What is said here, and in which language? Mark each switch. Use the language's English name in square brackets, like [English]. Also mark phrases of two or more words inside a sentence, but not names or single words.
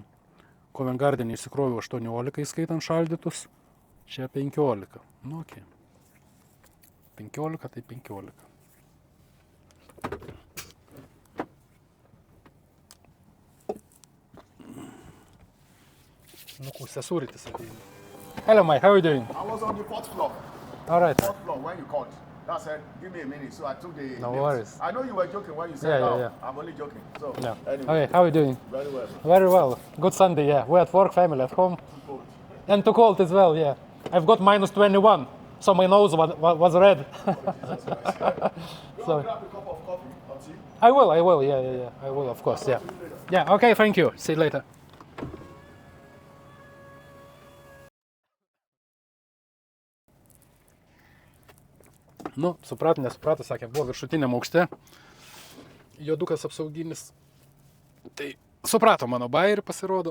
[Lithuanian] Covent Garden įsikroviau 18, skaitant šaldytus. Čia 15. Nu okei. 15 tai 15. Nu, sesūrytis ateina. [English] Hello, Mike, how are you doing? I was on the 4th floor. All right. 4th floor when you called. That said, give me a minute. So I took the... No names. worries. I know you were joking when you said, Yeah. I'm only joking. So, No. anyway, Okay, how are you doing? very well. Very well. Good Sunday, yeah. We're at work, family at home. Cool. And too cold as well, yeah. I've got minus 21, so my nose was red. You want to grab a cup of coffee or tea? I will, yeah. I will, of course, yeah. Yeah, okay, thank you. See you later. [Lithuanian] Nu, nesuprato, sakė, buvo viršutiniam aukšte. Juodukas apsauginis. Tai suprato mano bairį, pasirodo.